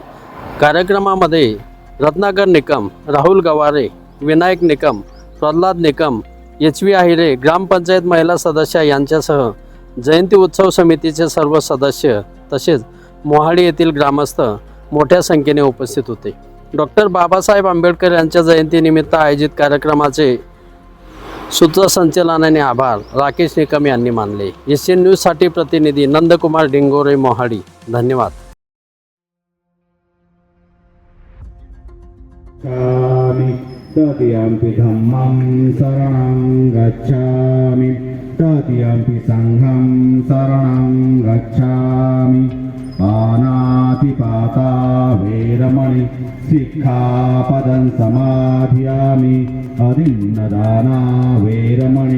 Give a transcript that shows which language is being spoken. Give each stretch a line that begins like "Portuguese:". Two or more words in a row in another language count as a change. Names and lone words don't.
Marathi: कार्यक्रमामध्ये रत्नाकर निकम, राहुल गवारे, विनायक निकम, प्रल्हाद निकम, HV आहिरे, ग्रामपंचायत महिला सदस्य यांच्यासह जयंती उत्सव समितीचे सर्व सदस्य तसेच मोहाडी येथील ग्रामस्थ मोठ्या संख्येने उपस्थित होते। डॉक्टर बाबासाहेब आंबेडकर यांच्या जयंतीनिमित्त आयोजित कार्यक्रमाचे सूत्रसंचालनाने आभार राकेश निकम यांनी मानले। एसएन न्यूजसाठी प्रतिनिधी नंदकुमार डिंगोरे, मोहाडी। धन्यवाद।
Pali: तदीयम्पि धम्मं शरणं गच्छामि तदीयम्पि संघं शरणं गच्छामि पानातिपाता वेरमणि सिक्खापदं समाधियामि अदिन्नदाना वेरमणि